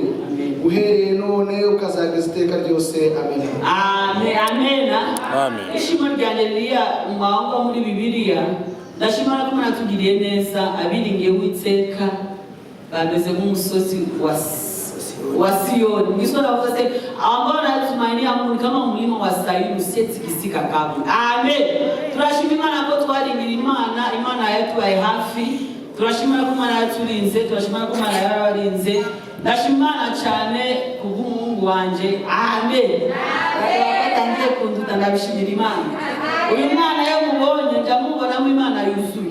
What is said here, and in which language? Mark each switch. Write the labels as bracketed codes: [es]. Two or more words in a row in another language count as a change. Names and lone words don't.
[rw] Uhereye none ukazageza iteka ryose. Amen. Amen. Amen. Amen. Ishimo ryanjye ririya mwanga muri Bibiliya ndashimira ko Imana tugiriye neza abiringiye Uwiteka bameze nk'umusozi wa Siyoni. Ngisho navuze [sw] ambao natumainia Mungu kama mlima wa Sayuni usiyetikisika kamwe. Amen. [rw] Turashimira Imana ko twaringira Imana yetu ari hafi. Turashimira ko Imana yaturinze, turashimira ko Imana yarabarinze. Ndashimira cyane kubw'umuhungu wanje. Amen. Batangiye kunduta ndabishimira Imana. Uyu mwana yamubonye ndamubonamo Imana yuzuye.